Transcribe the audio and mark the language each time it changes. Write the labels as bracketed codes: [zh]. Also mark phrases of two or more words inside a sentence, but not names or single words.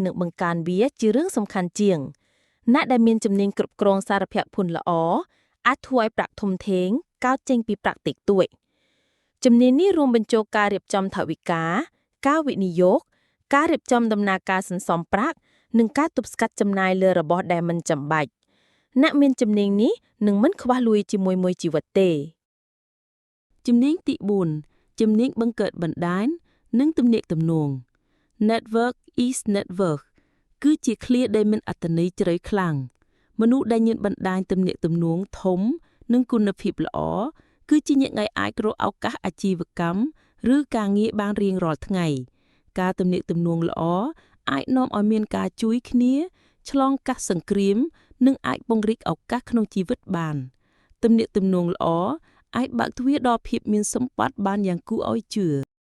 [km] និងបង្កើនវាជារឿងសំខាន់ជាងអ្នកដែលមានជំនាញគ្រប់គ្រងសារភ័ក្ត្រភុនល្អអាចធ្វើឲ្យប្រាក់ធំធេងកើតចេញពីប្រាក់តិចតួចជំនាញនេះរួមបញ្ចូលការរៀបចំថវិកាការវិនិយោគការ រៀបចំដំណើរការសន្សំប្រាក់និងការទប់ស្កាត់ចំណាយលើរបស់ដែលមិនចាំបាច់អ្នកមានជំនាញនេះនឹងមិនខ្វះលុយជាមួយមួយជីវិតទេ ជំនាញទី4ជំនាញបង្កើតបណ្ដាញនិងទំនាក់ទំនង [en] Network is network [km] គឺជាឃ្លាដែលមានអត្ថន័យជ្រៅខ្លាំងមនុ ស្សដែលមានបណ្ដាញទំនាក់ទំនងធំនិងគុណភាពល្អគឺជាអ្នកដែលអាចរកឱកាសអាជីវកម្មឬការងារបានរៀងរាល់ថ្ងៃការទំនាក់ទំនងល្អអាចនាំឲ្យមានការជួយគ្នាឆ្លងកាត់សង្គ្រាមនិងអាចពង្រីកឱកាសក្នុងជីវិតបានទំនាក់ទំនងល្អអាចបើកទ្វារដល់ភាពមានសម្បត្តិបានយ៉ាងគួរឲ្យជឿ